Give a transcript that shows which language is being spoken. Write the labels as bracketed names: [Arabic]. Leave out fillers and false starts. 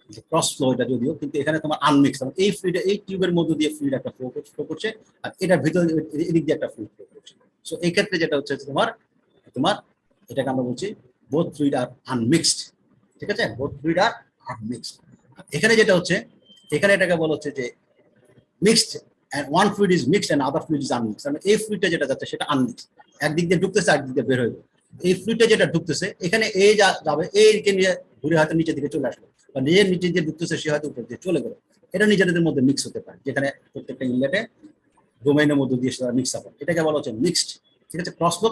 [Bangla] Cross flow এটা যদিও, কিন্তু এখানে তোমার আনমিক্স, এই ফ্লুইড এই টিউবের মধ্যে দিয়ে ফ্লুইড একটা ফ্লো করছে, আর এটার ভিতরে এদিক দিয়ে একটা ফ্লুইড ফ্লো করছে। সো এই ক্ষেত্রে যেটা হচ্ছে তোমার তোমার এটাকে আমরা বলছি বোথ ফ্লুইড আর আনমিক্সড, ঠিক আছে, বোথ ফ্লুইড আর আনমিক্সড। এখানে যেটা হচ্ছে, এখানে এটাকে বলা হচ্ছে যে mixed, [English] and one fluid is mixed and other fluid is unmixed। [Bangla] মানে এই ফ্লুইডটা যেটা যাচ্ছে সেটা আনমিক্সড, একদিক দিয়ে ঢুকতেছে একদিক দিয়ে বের হয়ে যাবে। এই ফ্লুইডটা যেটা ঢুকতেছে এখানে এই যাবে, এইকে নিয়ে ঘুরে হয়তো নিচের দিকে চলে আসলো, বা নিজের নিচে যে ঢুকতেছে সে হয়তো উপর দিয়ে চলে গেল। এটা নিজেদের মধ্যে মিক্স হতে পারে, যেখানে প্রত্যেকটা ইনলেটে ডোমেইনের মধ্যে দিয়ে সেটা মিক্স আপ, এটাকে বলা হচ্ছে মিক্সড, ঠিক আছে, ক্রস ফ্লো।